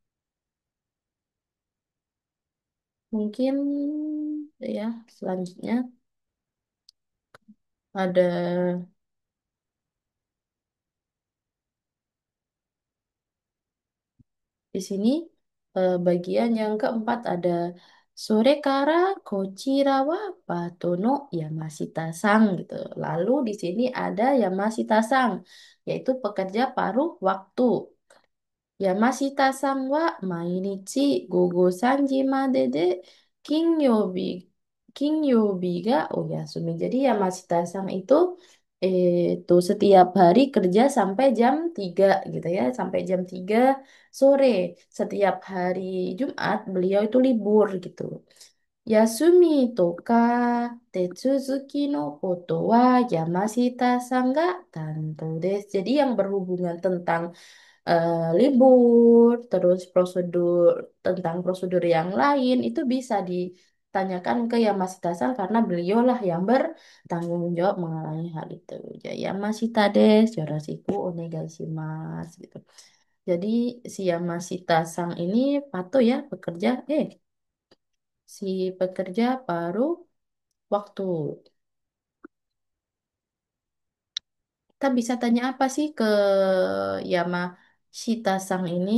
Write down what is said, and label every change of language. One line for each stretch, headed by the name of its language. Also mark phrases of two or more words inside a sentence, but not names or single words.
Indonesian: Mungkin ya selanjutnya ada di sini bagian yang keempat ada
Japanese: それから こちらは バトの 山下さん
Indonesian: gitu. Lalu di sini ada Yamashita-san yaitu pekerja paruh waktu.
Japanese: 山下さんは 毎日 午後 3時までで金曜日が お休み.
Indonesian: Jadi Yamashita-san itu setiap hari kerja sampai jam 3 gitu ya, sampai jam 3 sore. Setiap hari Jumat beliau itu libur gitu.
Japanese: 休み とか 手続きの ことは 山下さんが 担当 です.
Indonesian: Jadi yang berhubungan tentang libur, terus prosedur yang lain itu bisa ditanyakan ke Yamashita-san karena beliaulah yang bertanggung jawab mengalami hal itu. Ya,
Japanese: 山下です、よろしく お願いします gitu.
Indonesian: Jadi si Yamashita-san ini patuh ya si pekerja paruh waktu. Kita bisa tanya apa sih ke Yamashita-san ini?